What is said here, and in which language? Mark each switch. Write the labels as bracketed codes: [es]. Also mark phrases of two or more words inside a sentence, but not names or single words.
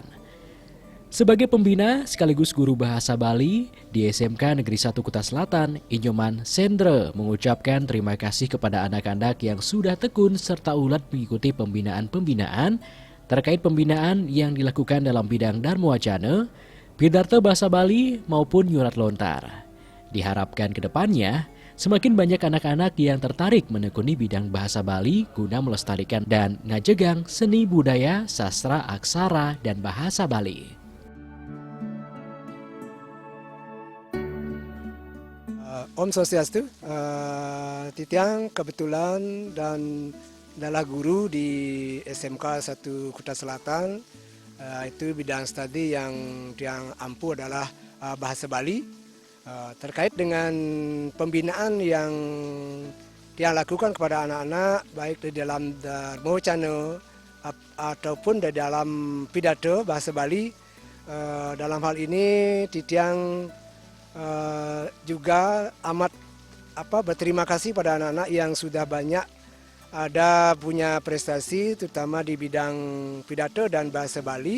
[id] Sebagai pembina sekaligus guru bahasa Bali di SMK Negeri 1 Kuta Selatan, Inyoman Sendre mengucapkan terima kasih kepada anak-anak yang sudah tekun serta ulet mengikuti pembinaan-pembinaan terkait pembinaan yang dilakukan dalam bidang Dharma Wacana, pidato bahasa Bali maupun [ban] nyurat lontar. [id] Diharapkan ke depannya, semakin banyak anak-anak yang tertarik menekuni bidang bahasa Bali guna melestarikan dan ngajegang seni budaya, sastra, aksara, dan bahasa Bali. [ban] Om Swastiastu, [id] Titiang kebetulan dan adalah guru di SMK 1 Kuta Selatan. Itu bidang studi yang ampuh adalah bahasa Bali. Terkait dengan pembinaan yang dia lakukan kepada anak-anak baik di dalam Dharma Wacana ataupun di dalam pidato bahasa Bali, dalam hal ini Titiang juga amat berterima kasih pada anak-anak yang sudah banyak punya prestasi terutama di bidang pidato dan bahasa Bali.